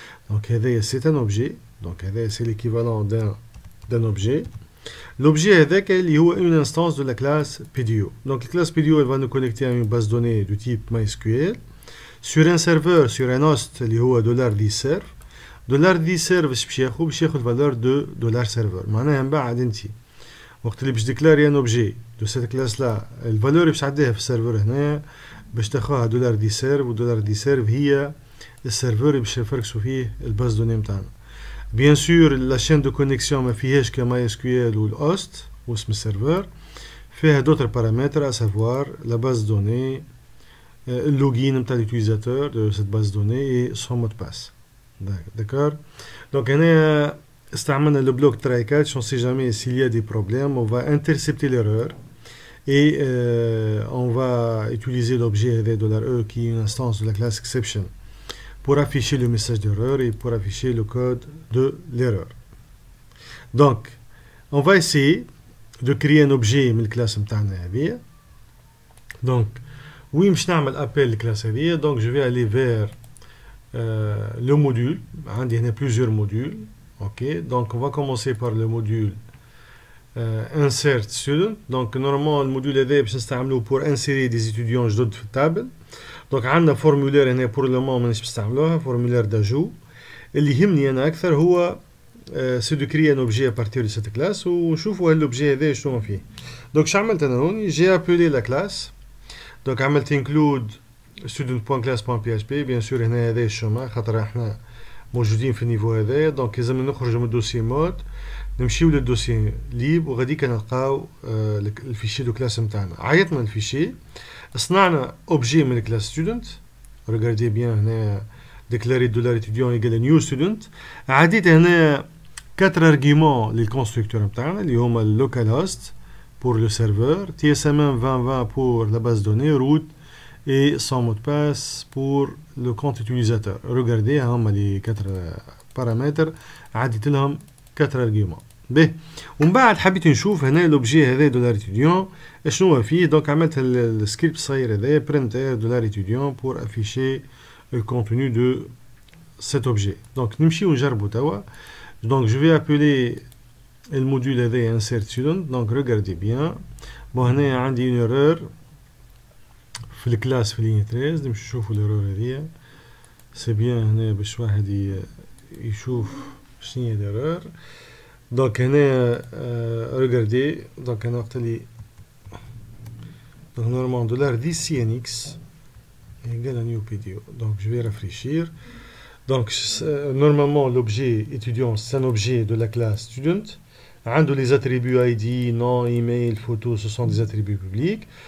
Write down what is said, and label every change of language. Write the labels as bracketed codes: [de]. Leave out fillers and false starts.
[fr] Donc, c'est un objet. Donc, c'est l'équivalent d'un objet. L'objet est une instance de la classe PDU. Donc, la classe PDU elle va nous connecter à une base de données du type MySQL. Sur un serveur, sur un host, il y a $dserve. $dserve, [ar] باش ياخذ [fr] valeur de $serveur. [ar] معناها من بعد انت وقت اللي باش ديكلاري ان اوبجي دو سيت كلاس لا الفالور باش تعديها في السيرفر هنا باش تاخذها $dserve $dserve هي السيرفر اللي باش يفركسوا فيه الباز دوني نتاعنا. بيان سور لا شين دو كونيكسيون ما فيهاش كما SQL والهوست واسم السيرفر فيها [fr] d'autres paramètres à savoir la base de données, le login de l'utilisateur de cette base de données et son mot de passe. D'accord. Donc on a استعملنا le bloc try catch, on sait jamais s'il y a des problèmes, on va intercepter l'erreur et on va utiliser l'objet $e qui est une instance de la classe exception pour afficher le message d'erreur et pour afficher le code de l'erreur. Donc on va essayer de créer un objet [ar] من الكلاس متاعنا هذه. Donc وين باش نعمل appel الكلاس هذه. [fr] Donc je vais aller vers le module. Il y a plusieurs modules. Ok, donc on va commencer par le module insert student. Donc normalement le module est pour insérer des étudiants [ar] جدد في التابل. [fr] Donc عندنا formulaire هنا pour le moment [ar] مانيش بنستعملوها [fr] formulaire d'ajout. [ar] اللي يهمني انا اكثر هو [fr] c'est de créer un objet à partir de cette classe ونشوفوا l'objet هذا [ar] شنو فيه. [fr] Donc [ar] شو عملت انا هون [fr] j'ai appelé la classe. Donc عملت include student.class.php. [ar] bien sûr هنا هذا الشما خاطر احنا موجودين في النيفو هذا. دونك لازم نخرجوا من الدوسي مود نمشيو للدوسي ليب وغاديك نلقاو الفيشي دو كلاس نتاعنا. عيطنا الفيشي صنعنا اوبجي من الكلاس ستودنت. ريغاردي بيان هنا ديكلاري $étudiant ايكال نيو ستودنت. عديت هنا 4 ارغيومون للكونستركتور نتاعنا اللي هما اللوكال هوست [fr] pour le serveur, TSM 2020 pour la base de données, root et son mot de passe pour le compte utilisateur. Regardez les 4 paramètres [ar] عديت لهم [fr] 4 arguments. [ar] باهي ومن بعد حبيت نشوف هنا l'objet هذا $étudiant شنو هو فيه. دونك عملت السكريبت الصغير هذا [fr] printer $étudiant pour afficher le contenu de cet objet. [ar] Donc نمشيو نجربو توا. [fr] Donc je vais appeler le module هذا insert student. Donc regardez bien. [ar] bon هنا عندي une erreur في الكلاس في لينية 13. نمشي نشوفوا الإيرور هذيا. سي بيان هنا باش واحد يشوف شنو هي الإيرور. دونك هنا regardez. [fr] دونك أنا وقت اللي donc normalement $CNX égale à new PDU. Donc je vais réfléchir. Donc normalement l'objet étudiant c'est un objet de la classe student. عنده les attributs ID, nom, email, photo, ce sont des attributs publics.